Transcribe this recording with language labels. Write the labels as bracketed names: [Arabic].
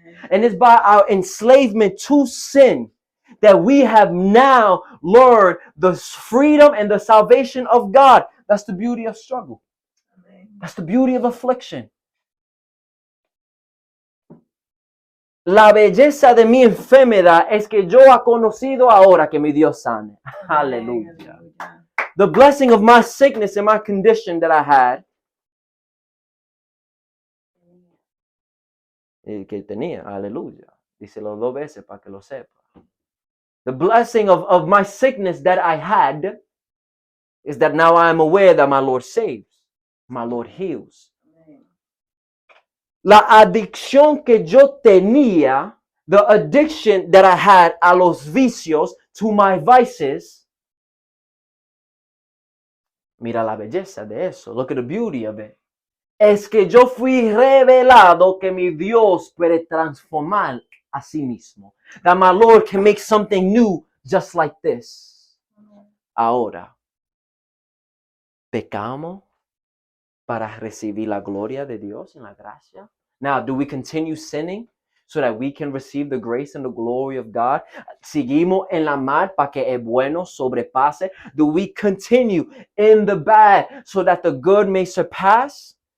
[English] And it's by our enslavement to sin that we have now learned the freedom and the salvation of God. That's the beauty of struggle. That's the beauty of affliction. [Spanish] La belleza de mi enfermedad es que yo he conocido ahora que mi Dios sane. [English] Hallelujah. The blessing of my sickness and my condition that I had, [Spanish] que tenía, aleluya. Díselo 2 veces para que lo sepa. [English] The blessing of my sickness that I had is that now I am aware that my Lord saves, my Lord heals. [Spanish] La adicción que yo tenía, [English] the addiction that I had [Spanish] a los vicios, [English] to my vices, [Spanish] mira la belleza de eso. [English] Look at the beauty of it. [Spanish] Es que yo fui revelado que mi Dios puede transformar a sí mismo. [English] That my Lord can make something new just like this. [Spanish] Ahora, ¿pecamos para recibir la gloria de Dios en la gracia? [English] Now, do we continue sinning so that we can receive the grace and the glory of God? [Spanish] ¿Seguimos en la mal para que el bueno sobrepase? [English] Do we continue in the bad so that the good may surpass?